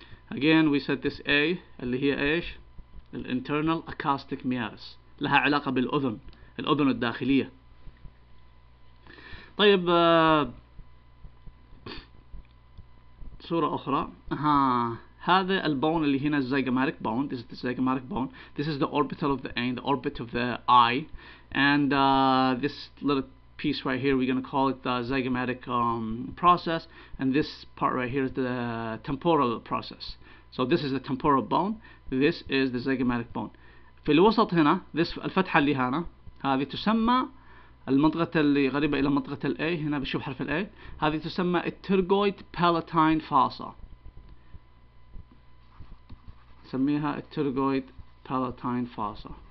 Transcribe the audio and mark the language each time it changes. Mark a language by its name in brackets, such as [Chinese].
[English] Again we said this A [Arabic] اللي هي ايش؟ الانترنال acoustic meatus، لها علاقة بالأذن، الأذن الداخلية. طيب صورة أخرى. هذا البون اللي هنا zygomatic bone. [English] This is the zygomatic bone. This is the orbital of the A, the orbit of the eye, and this little piece right here we're going to call it the zygomatic process, and this part right here is the temporal process. So this is the temporal bone, this is the zygomatic bone. [Arabic] في الوسط هنا this الفتحة اللي هنا هذه تسمى المنطقة اللي قريبة إلى منطقة ال A، هنا بشوف حرف ال A، هذه تسمى الترجويد بالاتاين فاسا، نسميها الترجويد بالاتاين فاسا.